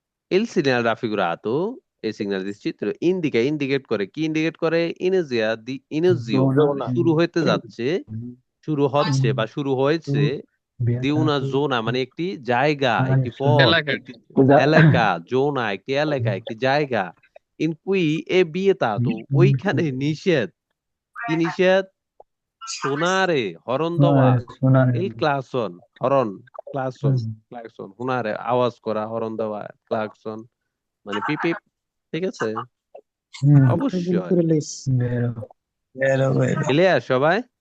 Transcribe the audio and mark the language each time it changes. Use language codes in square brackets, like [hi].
[it] il segnale raffigurato, [bn] এই signal চিত্র indicate করে, কি ইন্ডিকেট করে? [it] ইনিজিও, Zona. [bn] শুরু হতে যাচ্ছে, শুরু হচ্ছে বা শুরু হয়েছে [it] di una zona [bn] মানে একটি জায়গা, একটি Mansion. পথ, এলাকা একটি [it] Esatto. [bn] এলাকা, জোনা, একটি এলাকা, একটি জায়গা। [it] In cui è vietato, [bn] ওইখানে নিষেধ। কি নিষেধ? [it] Suonare, [bn] হরণ দেওয়া। [it] Suonare. Il clacson, [bn] হরণ, ক্লাকসন, হুনারে আওয়াজ করা, হরণ দেওয়া, ক্লাকসন মানে পিপিপ, ঠিক আছে? Mm. ভুল অবশ্যই। করে লইস। [it] Vero. [bn] ক্লিয়ার সবাই?